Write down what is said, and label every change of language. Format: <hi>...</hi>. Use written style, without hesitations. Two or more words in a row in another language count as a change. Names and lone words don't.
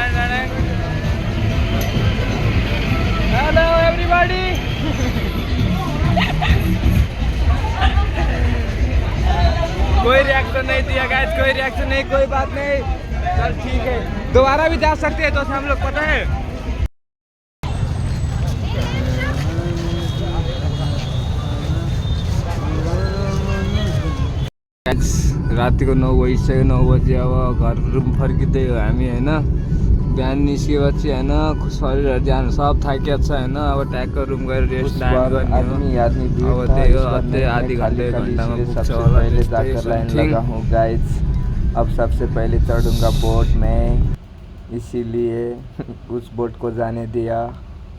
<en>Hello everybody.</en> <hi>कोई रिएक्शन नहीं दिया गाइस, कोई रिएक्शन नहीं, कोई बात नहीं, चल ठीक है। दोबारा भी जा सकते हैं तो हम लोग, पता है।</hi> <ne>रातिको 9 बजिसक्यो, 9 बजी अब घर रुम फर्किँदै हो हामी होइन। बिहान निस्केपछि होइन शरीरहरू जानु सब थाकिएको छ होइन। अब ट्याक्क रुम गएर रेस्ट गर्ने हो। अब त्यही हो, अझै आधी घन्टा 1 घन्टामा पुग्छ होला।</ne> <hi>गाइस अब सबसे पहले चढ़ूंगा बोट में, इसीलिए उस बोट को जाने दिया।</hi>